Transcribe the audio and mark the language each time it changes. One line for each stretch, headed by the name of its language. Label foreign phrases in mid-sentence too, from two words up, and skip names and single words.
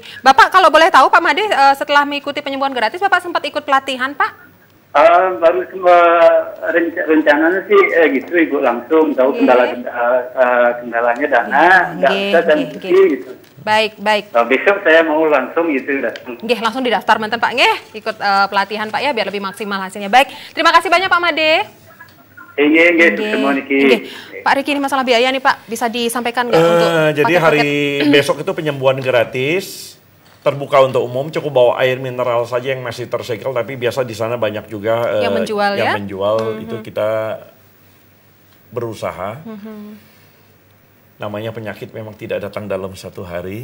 Indonesian: Bapak kalau boleh tahu Pak Made setelah mengikuti penyembuhan gratis Bapak sempat ikut pelatihan Pak? Baru rencananya sih gitu Ibu langsung tahu kendalanya dana nggak bisa dan gitu. Baik. Besok saya mau langsung gitu datang. Nggih, langsung didaftar mantan Pak nggih ikut pelatihan Pak ya biar lebih maksimal hasilnya. Baik, terima kasih banyak Pak Made. Nggih, semua niki. Pak Riki ini masalah biaya nih Pak, bisa disampaikan nggak untuk jadi hari besok itu penyembuhan gratis. Terbuka untuk umum, cukup bawa air mineral saja yang masih tersegel, tapi biasa di sana banyak juga yang menjual yang menjual itu kita berusaha. Namanya penyakit memang tidak datang dalam satu hari.